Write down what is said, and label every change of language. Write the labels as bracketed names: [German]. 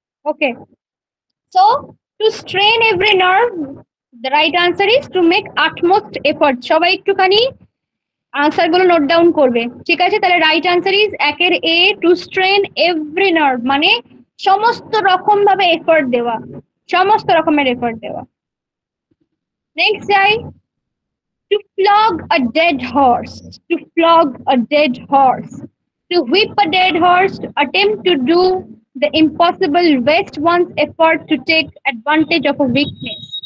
[English] Okay, so to strain every nerve, the right answer is to make utmost effort. [Bangla] সবাই একটুখানি answer গুলো note down করবে, ঠিক আছে? তাহলে [English] right answer is [Bangla] একের এ, [English] to strain every nerve [Bangla] মানে সমস্ত রকম ভাবে এফর্ট দেওয়া, সমস্ত রকমের এফর্ট দেওয়া। নেক্সট যাই, [English] to flog a dead horse, to flog a dead horse, to whip a dead horse, to attempt to do the impossible, waste one's effort, to take advantage of a weakness.